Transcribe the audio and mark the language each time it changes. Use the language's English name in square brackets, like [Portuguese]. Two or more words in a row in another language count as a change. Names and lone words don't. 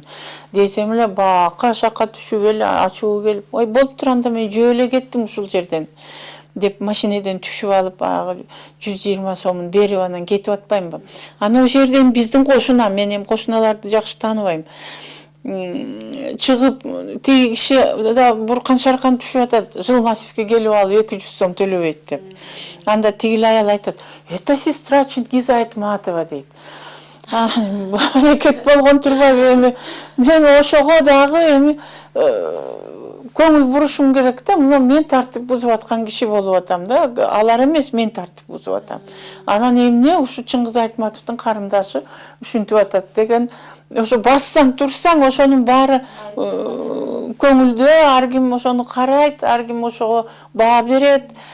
[Kyrgyz] Десем эле бака шака түшүп эле ачуу келип, ой болуптур анда мен жөө эле кеттим ушул жерден деп машинеден түшүп алып 120 сомун берип анан кетип атпаймынбы. Ана ошол жерден биздин кошуна, мен эми кошуналарды жакшы тааныбайм. Чыгып тиги киши да буркан шаркан түшүп атат, жыл массивке келип алып 200 сом төлөбөйт деп. Анда тигил аял айтат, [Russian] это сестра Чингиза Айтматова дейт. [Kyrgyz] Аракет болгон турбайбы эми мен ошого дагы эми көңүл бурушум керек да, мына мен тартип бузуп аткан киши болуп атам да, алар эмес мен тартип бузуп атам. Анан эмне ушу Чыңгыз Айтматовдун карындашы ушинтип атат деген, ошо бассаң турсаң ошонун баары көңүлдө, ар ким ошону карайт, ар ким ошого баа берет.